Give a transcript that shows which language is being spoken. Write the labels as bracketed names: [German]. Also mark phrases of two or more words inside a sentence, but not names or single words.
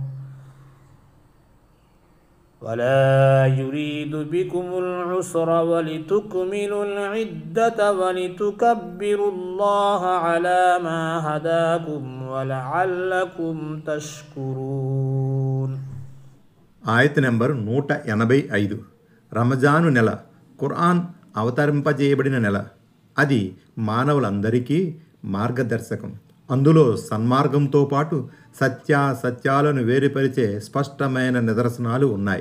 [Arabic] ولا يريد بكم العسر ولتكملوا العدة ولتكبروا الله على ما هداكم ولعلكم تشكرون. [Telugu] ఆయత్ నెంబర్ 185. రమజాను నెల ఖురాన్ అవతరింపజేయబడిన నెల. అది మానవులందరికీ మార్గదర్శకం. అందులో సన్మార్గంతో పాటు సత్యాలను వేరుపరిచే స్పష్టమైన నిదర్శనాలు ఉన్నాయి.